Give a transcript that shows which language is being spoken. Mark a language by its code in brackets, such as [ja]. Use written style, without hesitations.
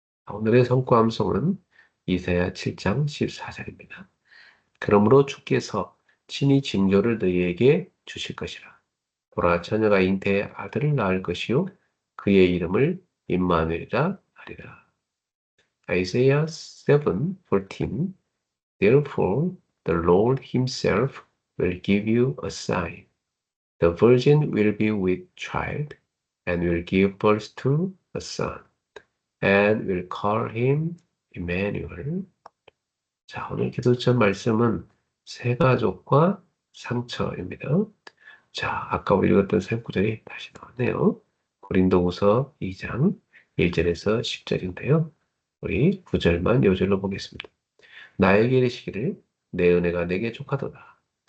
[ko] 오늘의 성과 암송은 이사야 7장 14절입니다. 그러므로 주께서 친히 징조를 너희에게 주실 것이라. 보라, 처녀가 잉태해 아들을 낳을 것이요 그의 이름을 임마누엘이라 하리라. [en] Isaiah 7:14. Therefore the Lord himself will give you a sign. The virgin will be with child and will give birth to a son and will call him Emmanuel. [ko] 자, 오늘 기도점 말씀은 새 가족과 상처입니다. 자, 아까 우리 읽었던 새 구절이 다시 나왔네요. 고린도후서 2장 1절에서 10절인데요. 우리 9절만 요절로 보겠습니다. 나에게 이르시기를 내 은혜가 내게 족하도다.